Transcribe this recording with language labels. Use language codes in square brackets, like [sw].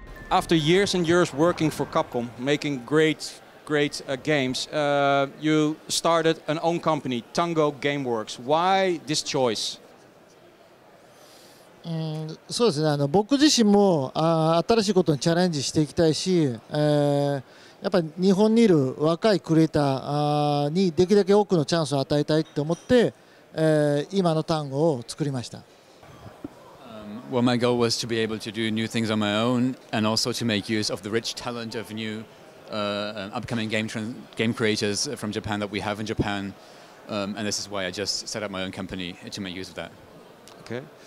[en] After years and years working for Capcom, making great games, you started an own company, Tango Gameworks. Why this choice? [ja] そうですね、僕自身も新しいことにチャレンジしていきたいし、やっぱり日本にいる若いクリエイターにできるだけ多くのチャンスを与えたいと思って、今の単語を作りました。 [en] Well, my goal was to be able to do new things on my own and also to make use of the rich talent of new upcoming game creators from Japan that we have in Japan. And this is why I just set up my own company to make use of that. Okay.